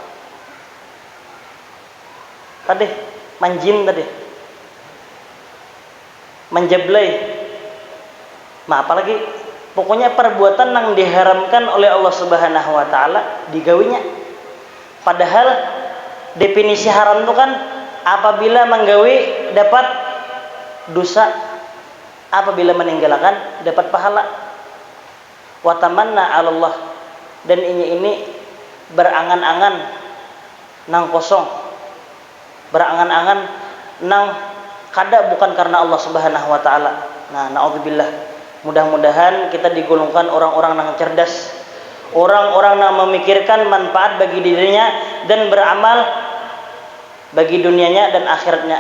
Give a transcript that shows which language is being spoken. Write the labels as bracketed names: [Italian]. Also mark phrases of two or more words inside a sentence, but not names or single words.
[Indonesian] Tadi manjin tadi menjablay, apalagi pokoknya perbuatan yang diharamkan oleh Allah [Arabic] Subhanahu wa taala [Indonesian] digawinya. Padahal definisi haram itu kan apabila menggawi dapat dosa, apabila meninggalkan dapat pahala. [Arabic] Wa tamanna 'ala Allah, [Indonesian] dan ini berangan-angan nang kosong, berangan-angan nang kada bukan karena Allah [Arabic] Subhanahu wa taala. [Indonesian] Nah, naudzubillah. Mudah-mudahan kita digolongkan orang-orang yang cerdas, orang-orang yang memikirkan manfaat bagi dirinya dan beramal bagi dunianya dan akhiratnya.